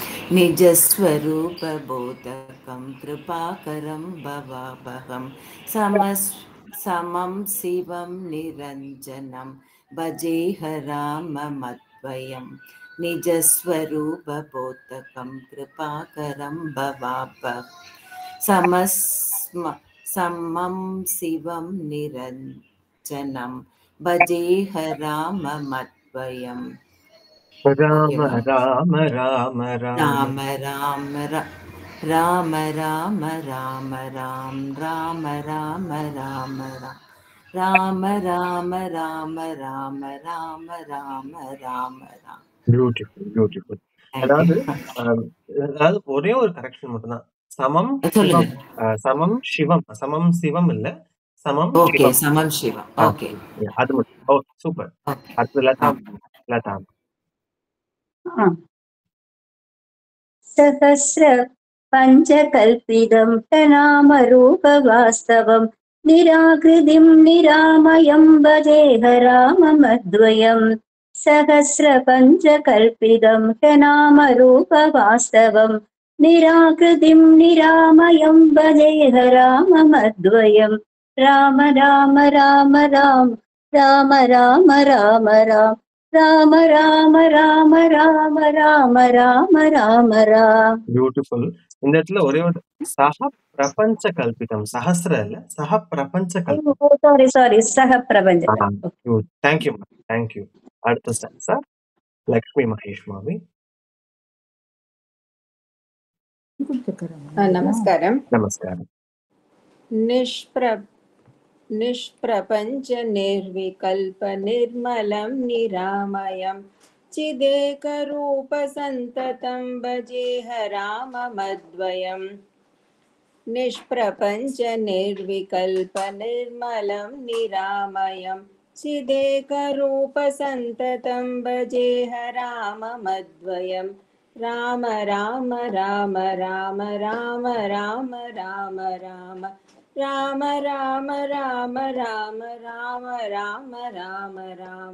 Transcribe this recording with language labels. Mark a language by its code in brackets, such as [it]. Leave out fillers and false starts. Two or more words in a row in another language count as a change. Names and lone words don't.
[sa] निजस्वरूपबोधकं कृपाकरं भवापहं समं शिवं निरञ्जनं भजेह राममद्वयम्. निजस्वरूपबोधकं कृपाकरं भवापहं समं शिवं निरञ्जनं भजेह राममद्वयम्. ராம ராம ராம ராம ராம ராம ராம ராம ராம் ராம ராம ராம ராம ராம ராம ராம ராம ராம ராம ராம். [en] beautiful beautiful. [ta] அதாவது ஒரே ஒரு கரெக்ஷன் மட்டும்தான். [sa] समं समं शिवं। समं शिवं இல்ல, சமம் समं शिवं. ஓகே [ta] அது மட்டும். ஓகே சூப்பர். அடுத்து லதா. [sa] सहस्र पंचकल्पितं प्रणाम रूप वास्तवं निराकृतिं निरामयं भजेह राममद्वयम् सहस्रपञ्चकल्पितं नामरूपवास्तवम् निराकृतिं निरामयं भजेह राममद्वयम् राम राम राम राम राम राम राम राम ராம ராம ராம ராம ராம ராம ராம ராம். [ta] பியூட்டிஃபுல். இந்த இடத்துல ஒரே ஒரு [sa] सह प्रपञ्च कल्पितम्, [ta] சஹஸ்ர இல்ல, [sa] सह प्रपञ्च कल्पितम्. சாரி सह प्रपञ्च. [en] thank you thank you. [ta] அடுத்த ஸ்டான்ஸா லக்ஷ்மி மகேஷ் மாமி. நமஸ்காரம். நமஸ்காரம். [sa] निष्प्रपञ्च निर्विकल्प निर्मलं निरामयं चिदेकरूपसन्ततं भजेह राममद्वयम् निष्प्रपञ्च निर्विकल्प निर्मलं निरामयं चिदेकरूपसन्ततं भजेह राममद्वयम् राम राम राम राम राम राम राम राम ராம ராம ராம ராம ராம ராம ராம ராம.